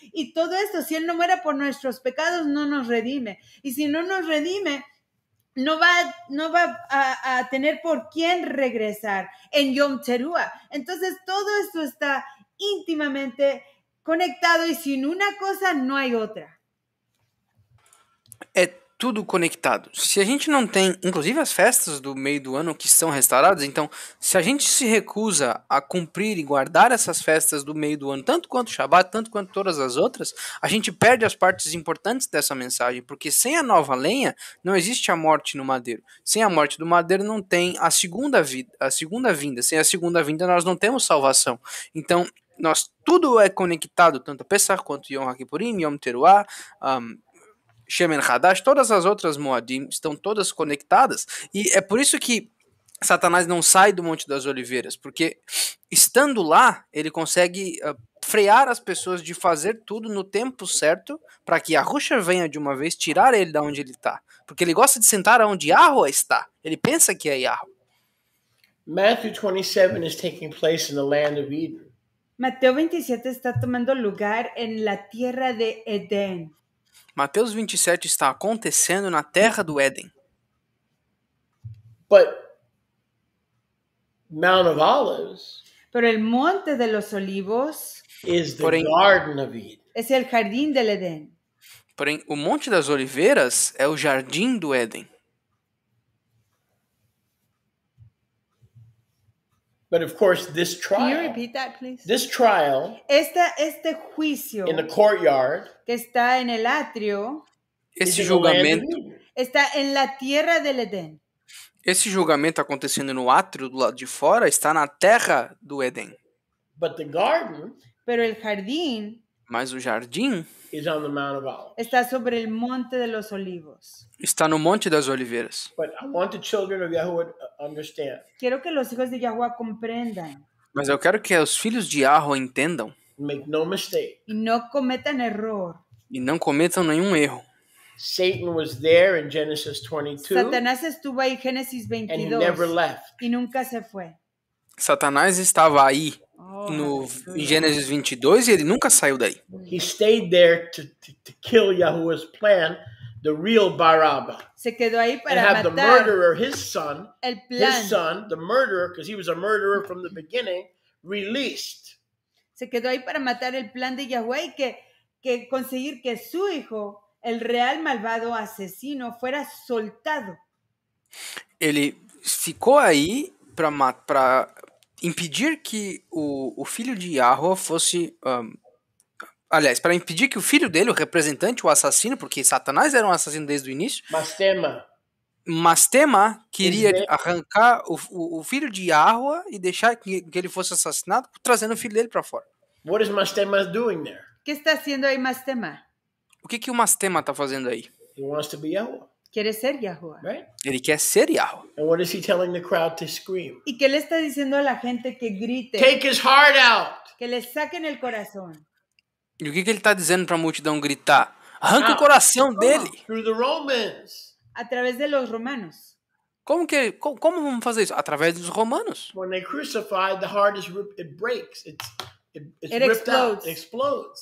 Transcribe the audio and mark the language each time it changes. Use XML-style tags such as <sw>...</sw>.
<es>Y todo esto, si Él no muere por nuestros pecados, no nos redime. Y si no nos redime, no va a tener por quién regresar en Yom Teruah. Entonces, todo esto está íntimamente conectado y sin una cosa no hay otra.</es> <pt>É tudo conectado. Se a gente não tem, inclusive as festas do meio do ano que são restauradas, então, se a gente se recusa a cumprir e guardar essas festas do meio do ano, tanto quanto o Shabat, tanto quanto todas as outras, a gente perde as partes importantes dessa mensagem, porque sem a nova lenha não existe a morte no madeiro. Sem a morte do madeiro não tem a segunda vinda. Sem a segunda vinda nós não temos salvação. Então, tudo é conectado, tanto a Pesach quanto Yom HaKippurim, Yom Teruah, Shemen Hadash, todas as outras Moadim estão todas conectadas, e é por isso que Satanás não sai do Monte das Oliveiras, porque estando lá, ele consegue frear as pessoas de fazer tudo no tempo certo, para que Yahushua venha de uma vez tirar ele da onde ele está, porque ele gosta de sentar onde Yahuwah está, ele pensa que é Yahuwah.</pt> <en>Matthew 27 is taking place in the land of Eden.</en> <es>Mateo 27 está tomando lugar en la tierra de Edén.</es> <pt>Mateus 27 está acontecendo na terra do Éden.</pt> <en>But Mount of Olives,</en> <es>pero el monte de los olivos</es> <en>is the Garden of Eden.</en> <es>Es el jardín del Edén.</es> <pt>Porém, o Monte das Oliveiras é o jardim do Éden.</pt> <en>But of course, this trial. Can you repeat that, please? This trial.</en> <es>Este juicio.</es> <en>In the courtyard.</en> <es>Que está en el atrio.</es> <pt>Esse julgamento.</pt> <es>Está en la tierra del Edén.</es> <pt>Esse julgamento acontecendo no átrio do lado de fora está na terra do Éden.</pt> <en>But the garden.</en> <es>Pero el jardín.</es> <pt>Mas o jardim.</pt> <en>Is on the Mount of Olives.</en> <es>Está sobre el monte de los olivos.</es> <pt>Está no Monte das Oliveiras.</pt> <en>But I want the children of Yahuwah to understand.</en> <es>Quiero que los hijos de Yahuwah comprendan.</es> <pt>Mas eu quero que os filhos de Yahuwah entendam.</pt> <en>Make no mistake.</en> <es>Y no cometan error.</es> <pt>E não cometam nenhum erro.</pt> <en>Satan was there in Genesis 22.</en> <es>Satanás estuvo ahí en Génesis 22.</es> <en>And he never left.</en> <es>Y nunca se fue.</es> <pt>Satanás estava aí em Gênesis 22 e ele nunca saiu daí.</pt> <en>He stayed there to kill Yahuwah's plan, the real Barabbas.</en> <es>Se quedó ahí para</es> <en>and have</en> <es>matar</es> <en>the murderer, his son, the murderer, because he was a murderer from the beginning, released.</en> <es>Se quedó ahí para matar el plan de Yahweh y que conseguir que su hijo, el real malvado asesino, fuera soltado.</es> <pt>Ele ficou aí para impedir que o filho de Yahuwah fosse... aliás, para impedir que o filho dele, o representante, o assassino, porque Satanás era um assassino desde o início... Mastema queria arrancar o filho de Yahuwah e deixar que ele fosse assassinado, trazendo o filho dele para fora.</pt> <en>What is Mastema doing there?</en> <es>O que está haciendo ahí Mastema?</es> <pt>O que o Mastema está fazendo aí?</pt> <en>He wants to be Yahuwah.</en> <es>Quiere ser Yahuwah.</es> <en>Right?</en> <pt>Ele quer ser Yahuwah.</pt> <en>And what is he telling the crowd to scream?</en> <es>¿Y qué le está diciendo a la gente que grite?</es> <en>Take his heart out.</en> <es>Que le saquen el corazón.</es> <pt>E o que ele está dizendo para a multidão gritar? Arranca o coração dele.</pt> <en>Through the Romans.</en> <es>A través de los romanos.</es> <pt>Como vamos fazer isso? Através dos romanos.</pt> <en>When they crucify, the heart is it breaks. It's It ripped out. It explodes.</en>